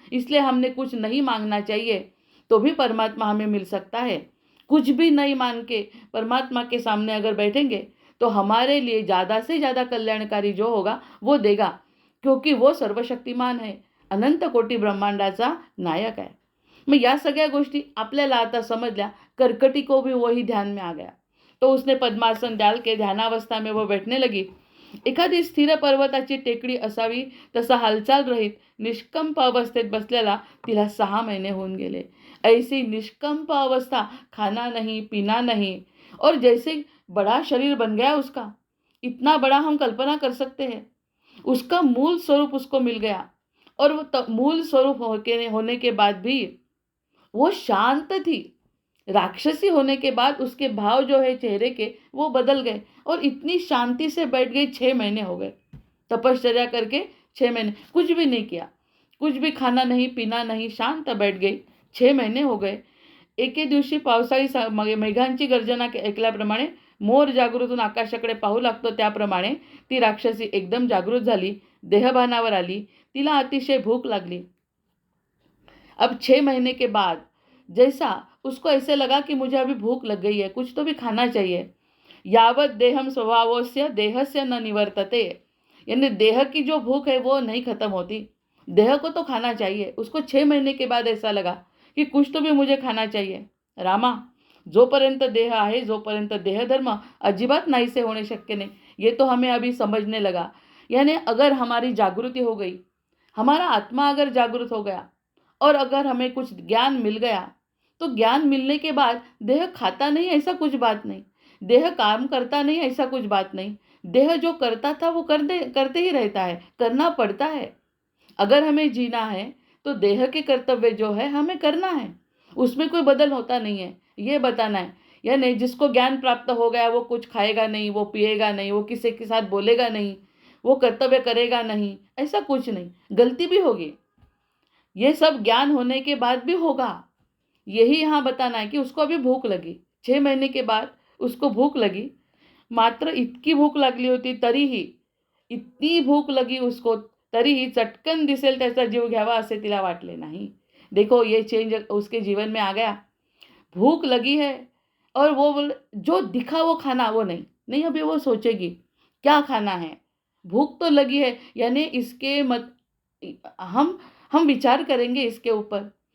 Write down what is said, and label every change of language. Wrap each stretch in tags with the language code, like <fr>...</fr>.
<hi>इसलिए हमने कुछ नहीं मांगना चाहिए, तो भी परमात्मा हमें मिल सकता है। कुछ भी नहीं मांग के परमात्मा के सामने अगर बैठेंगे तो हमारे लिए ज़्यादा से ज़्यादा कल्याणकारी जो होगा वो देगा, क्योंकि वो सर्वशक्तिमान है,</hi> <mr>अनंत कोटी ब्रह्मांडाचा नायक आहे। मग या सगळ्या गोष्टी आपल्याला आता समजल्या।</mr> <hi>कर्कटी को भी वही ध्यान में आ गया, तो उसने पद्मासन डाल के ध्यानावस्था में वो बैठने लगी।</hi> <mr>एखादी स्थिर पर्वताची टेकडी असावी तसा हालचाल रहित निष्कंप अवस्थेत बसलेला तिला 6 महिने होऊन गेले।</mr> <hi>ऐसी निष्कंप अवस्था, खाना नहीं पीना नहीं, और जैसे बड़ा शरीर बन गया उसका, इतना बड़ा हम कल्पना कर सकते हैं। उसका मूल स्वरूप उसको मिल गया, और वो मूल स्वरूप होने के बाद भी वो शांत थी। राक्षसी होने के बाद उसके भाव जो है चेहरे के वो बदल गए, और इतनी शांति से बैठ गई। 6 महीने हो गए तपश्चर्या करके, 6 महीने कुछ भी नहीं किया, कुछ भी खाना नहीं पीना नहीं, शांत बैठ गई। 6 महिने हो गए।</hi> <mr>एके दिवशी पावसाळी मेघांची गर्जना ऐकल्याप्रमाणे मोर जागृत होऊन आकाशाकडे पाहू लागतो, त्याप्रमाणे ती राक्षसी एकदम जागृत झाली, देहभानावर आली। तिला अतिशय भूक लागली।</mr> <hi>अब 6 महीने के बाद जैसा उसको ऐसे लगा कि मुझे अभी भूख लग गई है, कुछ तो भी खाना चाहिए।</hi> <sa>यावत देहम स्वभावस्य देहस्य न निवर्तते,</sa> <hi>यानी देह की जो भूख है वो नहीं खत्म होती, देह को तो खाना चाहिए। उसको 6 महीने के बाद ऐसा लगा कि कुछ तो भी मुझे खाना चाहिए।</hi> <mr>रामा, जोपर्यंत देह आहे, जोपर्यंत देहधर्म अजिबात नाहीसे होणे शक्य नहीं।</mr> <hi>ये तो हमें अभी समझने लगा। यानी अगर हमारी जागृति हो गई, हमारा आत्मा अगर जागृत हो गया, और अगर हमें कुछ ज्ञान मिल गया, तो ज्ञान मिलने के बाद देह खाता नहीं ऐसा कुछ बात नहीं, देह काम करता नहीं ऐसा कुछ बात नहीं। देह जो करता था वो करते ही रहता है, करना पड़ता है। अगर हमें जीना है तो देह के कर्तव्य जो है हमें करना है, उसमें कोई बदल होता नहीं है, ये बताना है। यानी जिसको ज्ञान प्राप्त हो गया वो कुछ खाएगा नहीं, वो पिएगा नहीं, वो किसी के साथ बोलेगा नहीं, वो कर्तव्य करेगा नहीं, ऐसा कुछ नहीं। गलती भी होगी, ये सब ज्ञान होने के बाद भी होगा। यही यहाँ बताना है कि उसको अभी भूख लगी, 6 महीने के बाद उसको भूक लगी।</hi> <mr>मात्र इतकी भूक लागली होती, तरीही</mr> <hi>इतनी भूक लगी उसको,</hi> <mr>तरीही चटकन दिसेल त्याचा जीव घ्यावा असे तिला वाटले नाही।</mr> <hi>देखो ये चेंज उसके जीवन में आ गया। भूख लगी है और वो बोले जो दिखा वो खाना, वो नहीं नहीं, अभी वो सोचेगी क्या खाना है। भूख तो लगी है, यानी इसके मत हम विचार करेंगे इसके ऊपर।</hi>